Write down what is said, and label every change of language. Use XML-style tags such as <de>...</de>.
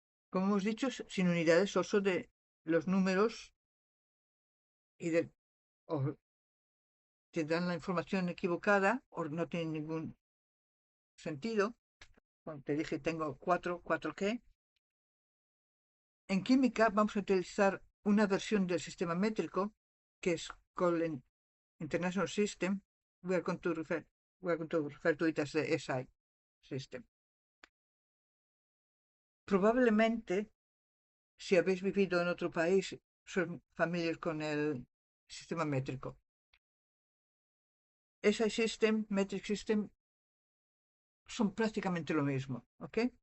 <es>Como hemos dicho, sin unidades oso de los números y o te dan la información equivocada o no tiene ningún sentido. Cuando te dije tengo ¿cuatro qué? En química vamos a utilizar una versión del sistema métrico que es Colin International System.</es> <en>We are going to refer to it as the SI system.</en> <es>Probablemente, si habéis vivido en otro país, sois familiar con el sistema métrico. SI system, metric system, son prácticamente lo mismo, ¿ok?</es>